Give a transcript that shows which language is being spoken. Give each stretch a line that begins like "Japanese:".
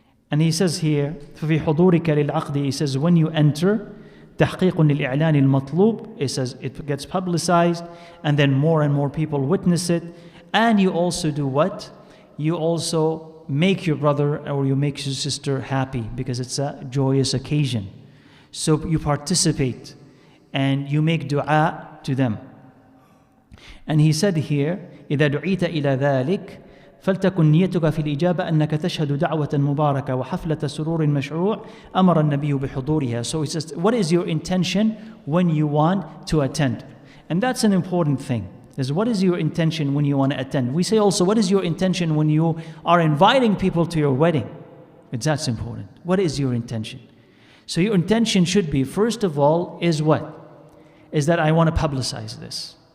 English: And he says here,
Arabic: فَفِي حُضُورِكَ لِلْعَقْدِ,
English: he says, when you enter,
Arabic: تحقيق للإعلان المطلوب,
English: it says it gets publicized, and then more and more people witness it. And you also do what? You also make your brother or you make your sister happy, because it's a joyous occasion. So you participate and you make dua to them. And he said here,
Arabic: إذا دعيت إلى ذلك فلتكن نيتك في الإجابة أنك تشهد دعوة مباركة وحفلة سرور مشروع أمر النبي بحضورها.
English: So he says, what is your intention when you want to attend? And that's an important thing. Is what is your intention when you want to attend? We say also, what is your intention when you are inviting people to your wedding? That's important. What is your intention? So your intention should be, first of all, is what? Is that I want to publicize this.